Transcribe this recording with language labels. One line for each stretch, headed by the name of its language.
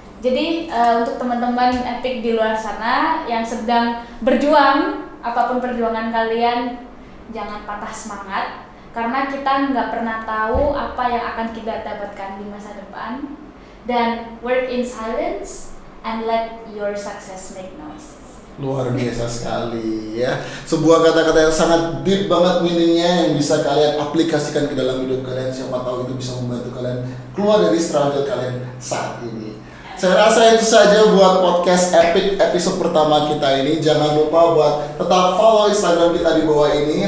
Indonesian: Jadi untuk teman-teman Epic di luar sana yang sedang berjuang, apapun perjuangan kalian, jangan patah semangat, karena kita nggak pernah tahu apa yang akan kita dapatkan di masa depan.
English: Dan work in silence and let your success make noise.
Indonesian: Luar biasa sekali ya. Sebuah kata-kata yang sangat deep banget meaningnya, yang bisa kalian aplikasikan ke dalam hidup kalian. Siapa tahu itu bisa membantu kalian keluar dari struggle kalian saat ini. Saya rasa itu saja buat podcast Epic episode pertama kita ini. Jangan lupa buat tetap follow Instagram kita di bawah ini.